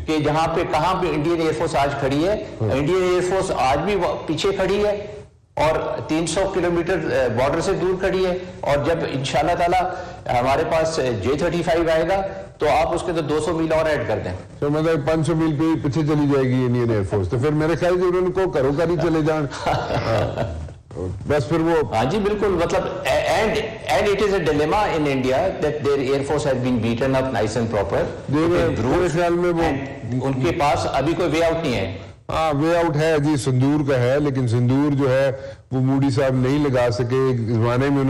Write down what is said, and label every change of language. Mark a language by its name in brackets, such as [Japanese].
[Urdu] کہ جہاں پہ کہاں پہ انڈین ایئر فورس آج کھڑی ہے، انڈین ایئر فورس آج بھی پیچھے کھڑی ہے اور 300 کلومیٹر بارڈر سے دور کھڑی ہے. اور جب انشاءاللہ تعالی ہمارے پاس J-35 آئے گا تو آپ اس کے تو 200 میل اور ایڈ کر دیں. تو مطلب 500 میل پہ پیچھے چلی جائے گی انڈین ایئر فورس. تو پھر میرے خیال سے انہوں کو کرو کر ہی چلے جان بس پھر وہ. ہاں جی بالکل. [English] مطلب and it is a dilemma in India that their air force has been beaten up nice and proper. [Urdu] میرے خیال میں وہ ان کے پاس ابھی کوئی وے آؤٹ نہیں ہے. ہاں وے آؤٹ ہے جی، سندور کا ہے، لیکن سندور جو ہے وہ مودی صاحب نہیں لگا سکے. ایک زمانے میں انہوں نے سندور لگایا تھا، وہ سندور ورک آؤٹ نہیں ہوا.